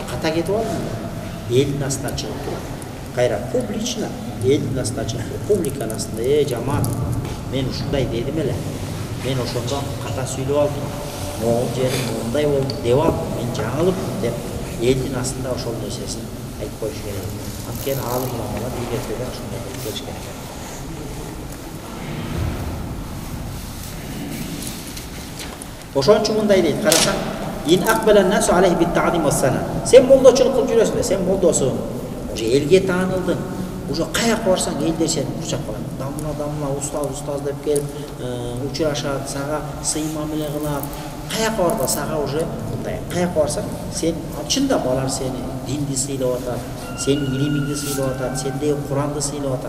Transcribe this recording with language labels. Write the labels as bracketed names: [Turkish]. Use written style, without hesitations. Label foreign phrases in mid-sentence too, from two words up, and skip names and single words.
[Kyrgyz] Ката кетип алдым, элдин астына чыгып туруп, кайра публично элдин астына чыгып туруп, публиканын астында, жамаат, мен ушундай дедим эле, мен ошондо ката сүйлөп алдым, могул жерим мындай болду деп алдым, мен жаңылыпмын деп элдин астында ошол нерсесин айтып коюш керек. Анткени аалым уламалар ийгертеде ошондой болуп келиш керек. Ошон үчүн мындай дейт, карасаң, [Arabic] إن أقبل الناس عليه بالتعظيم والثناء. [Kyrgyz] Сен молдочулук кылып жүрөсүң, сен молдосуң, уже элге таанылдың, уже каяка барсаң элдер сени курчап калат. Дамла устаз деп келип учурашат, сага сый мамиле кылат. Каяка барба сага уже мындай, каяка барсаң, сен чындап алар сени динди сыйлап атат, сенин илимиңди сыйлап атат, сендеги Куранды сыйлап атат.